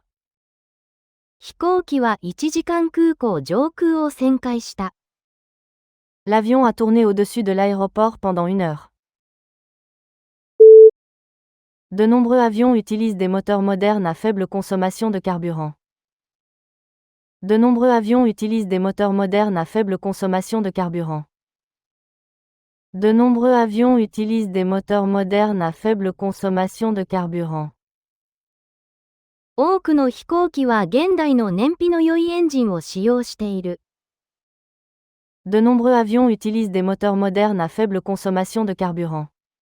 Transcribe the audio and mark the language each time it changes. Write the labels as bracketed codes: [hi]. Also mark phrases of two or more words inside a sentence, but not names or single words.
[ja] 飛行機は1時間空港上空を旋回した。 [fr] L'avion a tourné au-dessus de l'aéroport pendant 1 heure. De nombreux avions utilisent des moteurs modernes à faible consommation de carburant. De nombreux avions utilisent des moteurs modernes à faible consommation de carburant. De nombreux avions utilisent des moteurs modernes à faible consommation de carburant. [ja] 多くの飛行機は現代の燃費の良いエンジンを使用している。 [fr] De nombreux avions utilisent des moteurs modernes à faible consommation de carburant.